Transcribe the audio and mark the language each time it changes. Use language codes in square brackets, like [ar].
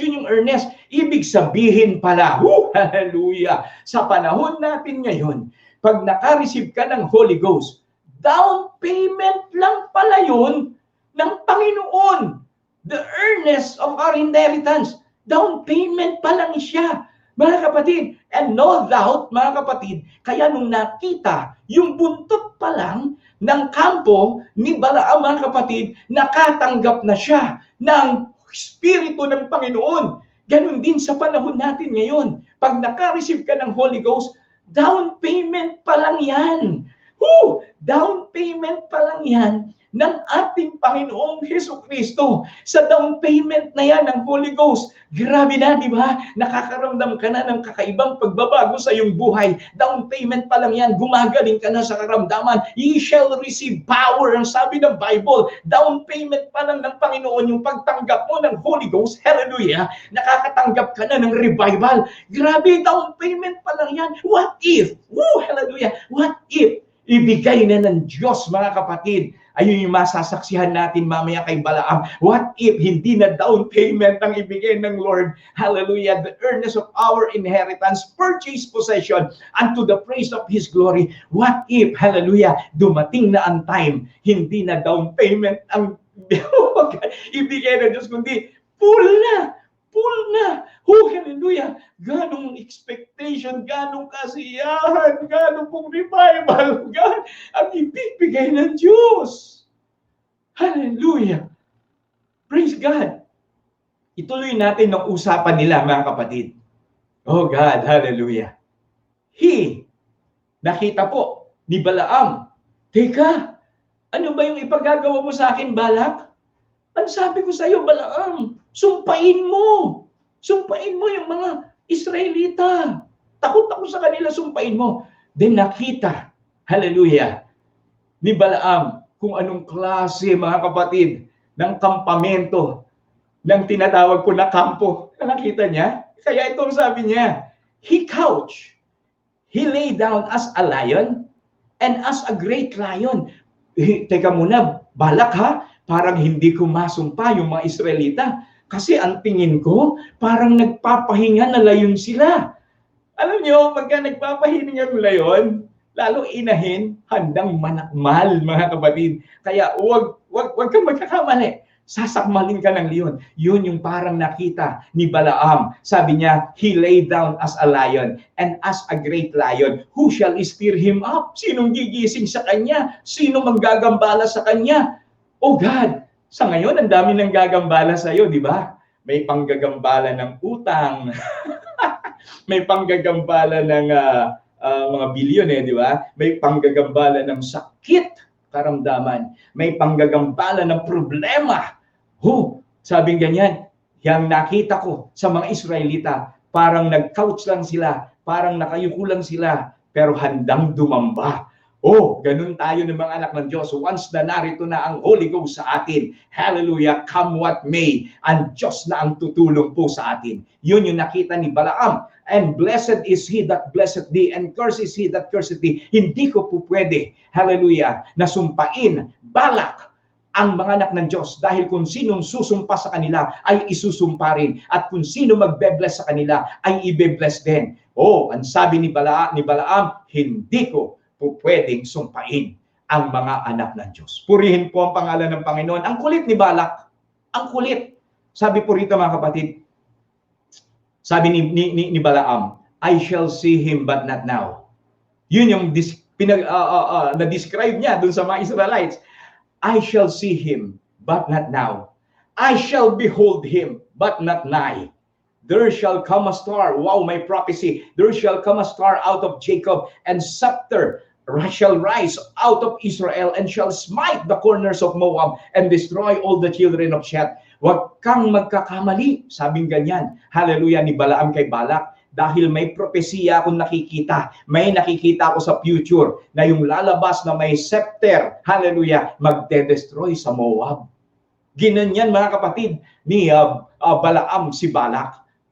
[tl] Yun yung earnest. Ibig sabihin pala, hallelujah, sa panahon natin ngayon, pag naka-receive ka ng Holy Ghost, down payment lang pala yun ng Panginoon. [en] The earnest of our inheritance. [tl] Down payment pa lang siya. Mga kapatid, and no doubt, mga kapatid, kaya nung nakita yung buntot pa lang ng kampo ni Balaam, mga kapatid, nakatanggap na siya ng Espiritu ng Panginoon. Ganon din sa panahon natin ngayon. Pag naka-receive ka ng Holy Ghost, down payment pa lang yan. Down payment pa lang yan ng ating Panginoong Jesucristo. Sa down payment na yan ng Holy Ghost, grabe na, di ba? Nakakaramdam ka na ng kakaibang pagbabago sa iyong buhay. Down payment pa lang yan, gumagaling ka na sa karamdaman. [en] Ye shall receive power, [tl] ang sabi ng Bible. Down payment pa lang ng Panginoon yung pagtanggap mo ng Holy Ghost. Hallelujah! Nakakatanggap ka na ng revival. Grabe, down payment pa lang yan. [en] What if? Hallelujah! What if [tl] ibigay na ng Diyos, mga kapatid, Ayun yung masasaksihan natin mamaya kay Balaam. [en] What if [tl] hindi na down payment ang ibigay ng Lord? Hallelujah. [en] The earnest of our inheritance, purchase possession unto the praise of His glory. What if, [tl] hallelujah, dumating na ang time, hindi na down payment ang ibigay ng Diyos, kundi full na. Full na. Oh, hallelujah. Ganong expectation, ganong kasiyahan, ganong pong revival, God, ang ibibigay ng Diyos. Hallelujah. [en] Praise God. [tl] Ituloy natin ng usapan nila, mga kapatid. Oh God, hallelujah. Nakita po ni Balaam, teka, ano ba yung ipagagawa mo sa akin, Balak? Ang sabi ko sa iyo, Balaam, sumpain mo. Sumpain mo yung mga Israelita. Takot ako sa kanila, sumpain mo. Then nakita, hallelujah, ni Balaam kung anong klase, mga kapatid, ng kampamento, ng tinatawag ko na kampo. Nakita niya? Kaya itong sabi niya, [en] he couched, he lay down as a lion and as a great lion. [tl] Teka muna, Balak ha? Parang hindi ko masumpa yung mga Israelita. Kasi ang tingin ko, parang nagpapahinga na layon sila. Alam nyo, pagka nagpapahinga ng layon, lalo inahin, handang manakmal, mga kapatid. Kaya wag kang magkakamali. Sasakmalin ka ng leon. Yun yung parang nakita ni Balaam. Sabi niya, [en] he lay down as a lion and as a great lion. Who shall stir him up? [tl] Sinong gigising sa kanya? Sino manggagambala sa kanya? Oh God, sa ngayon, ang dami nang gagambala sa iyo, di ba? May panggagambala ng utang. May panggagambala ng mga bilyon, di ba? May panggagambala ng sakit, karamdaman. May panggagambala ng problema. Sabing ganyan, yang nakita ko sa mga Israelita, parang nag-couch lang sila, parang nakayuko lang sila, pero handang dumamba. Ganun tayo ng mga anak ng Diyos. Once na narito na ang Holy Ghost sa atin, hallelujah, [en] come what may, [tl] ang Diyos na ang tutulong po sa atin. Yun yung nakita ni Balaam. [en] And blessed is he that blesseth thee, and cursed is he that curseth thee. [tl] Hindi ko po pwede, hallelujah, nasumpain, Balak, ang mga anak ng Diyos, dahil kung sinong susumpa sa kanila ay isusumpa rin, at kung sino magbe-bless sa kanila ay ibe-bless din. Ang sabi ni Balaam, hindi ko po pwedeng sumpain ang mga anak ng Diyos. Purihin po ang pangalan ng Panginoon. Ang kulit ni Balak. Ang kulit. Sabi po rito, mga kapatid, sabi ni Balaam, [en] I shall see him but not now. [tl] Yun yung na-describe niya dun sa mga Israelites. [en] I shall see him but not now. I shall behold him but not nigh. There shall come a star. Wow, my prophecy. There shall come a star out of Jacob, and scepter shall rise out of Israel, and shall smite the corners of Moab and destroy all the children of Sheth. [tl] Huwag kang magkakamali, sabing ganyan. Hallelujah, ni Balaam kay Balak. Dahil may propesiya akong nakikita. May nakikita ako sa future na yung lalabas na may scepter, hallelujah, magde-destroy sa Moab. Ginanyan, mga kapatid, ni Balaam si Balak.